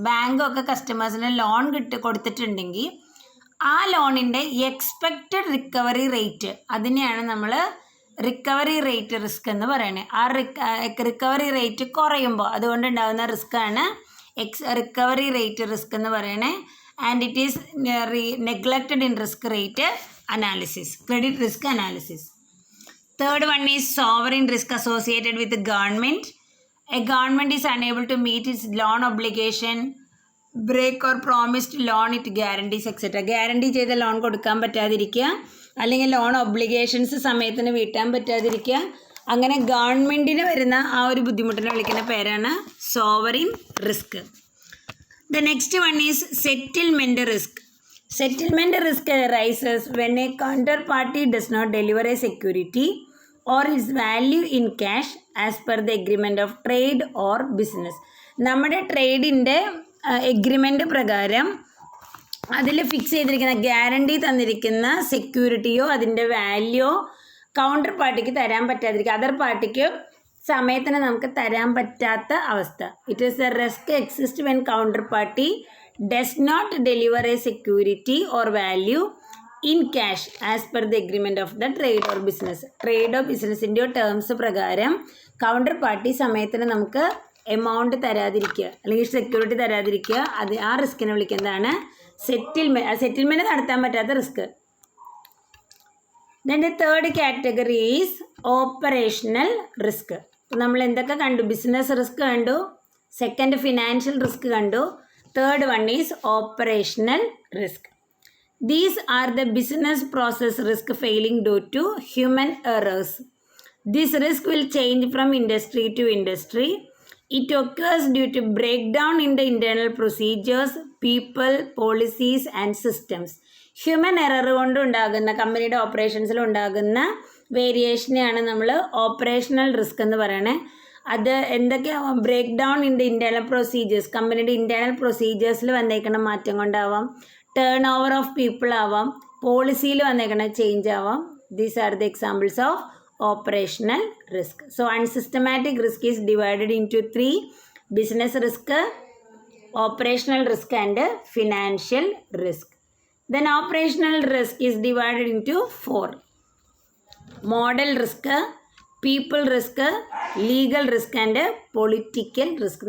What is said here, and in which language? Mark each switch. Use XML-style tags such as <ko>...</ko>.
<ml>Bank ഒക്കെ കസ്റ്റമേഴ്സിന് loan കൊടുത്തിട്ടുണ്ടെങ്കിൽ ആ ലോണിൻ്റെ എക്സ്പെക്റ്റഡ് റിക്കവറി റേറ്റ്, അതിനെയാണ് നമ്മൾ റിക്കവറി റേറ്റ് റിസ്ക് എന്ന് പറയുന്നത്. ആ റിക്കവറി റേറ്റ് കുറയുമ്പോൾ അതുകൊണ്ടുണ്ടാകുന്ന റിസ്ക്കാണ് റിക്കവറി റേറ്റ് റിസ്ക് എന്ന് പറയുന്നത്.</ml> <en>And it is neglected in risk rate analysis, credit risk analysis. Third one is sovereign risk associated with the government. A government is unable to meet its loan obligation, break or promised loan it guarantees, etc.</en> <ml>Guarantee ചെയ്ത loan കൊടുക്കാൻ പറ്റാതിരിക്കുക, അല്ലെങ്കിൽ loan obligations സമയത്തിന് വീട്ടാൻ പറ്റാതിരിക്കുക, അങ്ങനെ ഗവൺമെൻറ്റിന് വരുന്ന ആ ഒരു ബുദ്ധിമുട്ടിനെ വിളിക്കുന്ന പേരാണ് sovereign risk.</ml> <en>The next one is settlement risk. Settlement risk arises when a counterparty does not deliver a security or its value in cash as per the agreement of trade or business.</en> <ml>നമ്മുടെ ട്രേഡിൻ്റെ agreement പ്രകാരം അതിൽ fix ചെയ്തിരിക്കുന്ന guarantee തന്നിരിക്കുന്ന സെക്യൂരിറ്റിയോ അതിൻ്റെ value counter പാർട്ടിക്ക് തരാൻ പറ്റാതിരിക്കുക, other പാർട്ടിക്ക് സമയത്തിന് നമുക്ക് തരാൻ പറ്റാത്ത അവസ്ഥ.</ml> <en>It is the risk exist when counter party does not deliver a security or value in cash as per the agreement of the trade or business.</en> <ml>ട്രേഡോ ബിസിനസ്സിൻ്റെയോ terms പ്രകാരം കൗണ്ടർ പാർട്ടി സമയത്തിന് നമുക്ക് എമൗണ്ട് തരാതിരിക്കുക അല്ലെങ്കിൽ സെക്യൂരിറ്റി തരാതിരിക്കുക, അത് ആ റിസ്കിനെ വിളിക്കുന്നതാണ് settlement നടത്താൻ പറ്റാത്ത risk.</ml> <en>Then the third category is operational risk.</en> <ml>നമ്മൾ എന്തൊക്കെ കണ്ടു?</ml> <en>Business risk കണ്ടു, second financial risk കണ്ടു, third one is operational risk. These are the business process risk failing due to human errors. This risk will change from industry to industry. It occurs due to breakdown in the internal procedures, people, policies and systems.</en> <ml>Human error കൊണ്ട് ഉണ്ടാകുന്ന കമ്പനിയുടെ ഓപ്പറേഷൻസിൽ ഉണ്ടാകുന്ന വേരിയേഷനെയാണ് നമ്മൾ operational risk എന്ന് പറയുന്നത്. അത് എന്തൊക്കെയാവാം?</ml> <en>break down in the internal procedures,</en> <ml>കമ്പനിയുടെ internal പ്രൊസീജിയേഴ്സിൽ വന്നേക്കുന്ന മാറ്റം കൊണ്ടാവാം,</ml> <en>turn over of people</en> <ml>ആവാം, പോളിസിയിൽ വന്നേക്കുന്ന ചേഞ്ച് ആവാം.</ml> <en>These are the examples of operational risk. So unsystematic risk is divided into 3: business risk, operational risk and financial risk. Then operational risk is divided into 4: model risk, people risk, legal risk and political risk.</en>